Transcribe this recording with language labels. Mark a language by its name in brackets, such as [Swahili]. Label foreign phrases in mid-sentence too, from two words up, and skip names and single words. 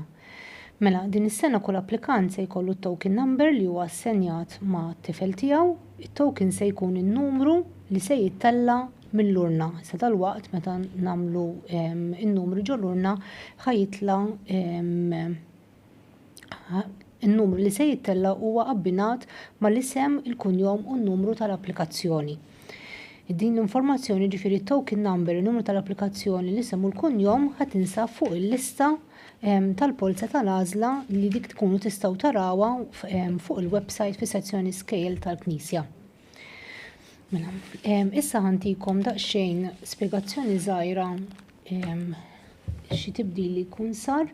[Maltese] Mela din is-sena kull applikant se jkollu t- [English] token number [Maltese] li huwa assenjat ma' tifel tiegħu, it-token se jkun in-numru li se jittella mill-urna. Sa tal-waqt meta nagħmlu in-numru ġol urna ħajitla in-numru li se jittella huwa abbinat mal-isem, il-kunjom u n-numru tal-applikazzjoni. Din l-informazzjoni ġifieri [English] token number, [Maltese] in-numru tal-applikazzjoni, l-isem u l-kunjom ħatinsab fuq il-lista tal-Polza tal-Għażla li dik tkunu tistgħu tarawha fuq il-website fis-sezzjoni Iskejjel tal-Knisja. Mela, issa ħantikom daqsxejn spjegazzjoni żgħira xi tibdil li jkun sar.